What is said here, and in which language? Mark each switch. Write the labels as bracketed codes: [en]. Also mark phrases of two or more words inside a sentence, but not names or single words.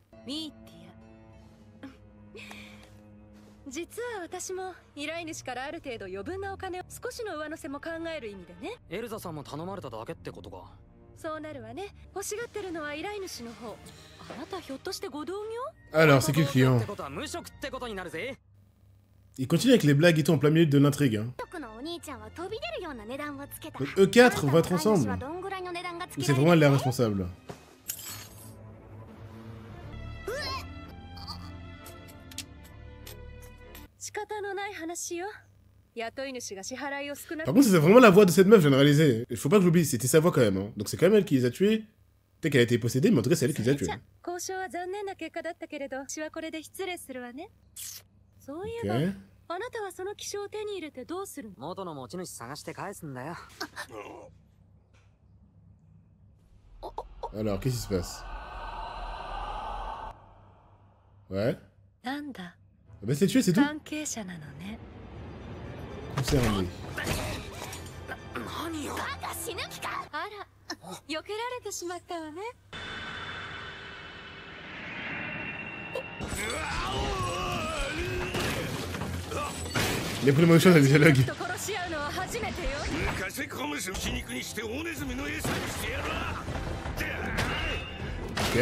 [ja] ミーティア。実は私も依頼主からある程度余分なお金を少しの上乗せも考える意味でね。エルザさんも頼まれただけってことか。そうなるわね。欲しがってるのは依頼主の方。あなたひょっとしてご同業？ [fr] Alors, c'est qui le client? [ja] ってことは無職ってことになるぜ。 [fr] Il continue avec les blagues et tout en plein milieu de l'intrigue. Hein. Donc E4 vont être ensemble. Ou c'est vraiment elle la responsable? Par contre, c'est vraiment la voix de cette meuf, je viens de réaliser. Il faut pas que j'oublie, c'était sa voix quand même. Hein. Donc c'est quand même elle qui les a tués. Peut-être qu'elle a été possédée, mais en tout cas, c'est elle qui les a tués. Ok. [ja] あなたはその希少を手に入れてどうするの？元の持ち主探して返すんだよ。 [fr] Alors, qu'est-ce qui se passe? Ouais. [ja] なんだ。 [fr] Bah c'est tué, c'est tout. [ja] 関係者なのね。 [fr] Concerné. [ja] 何よ。あら、避けられてしまったわね。 [fr] Il a pris la même chose à des dialogues. Ok.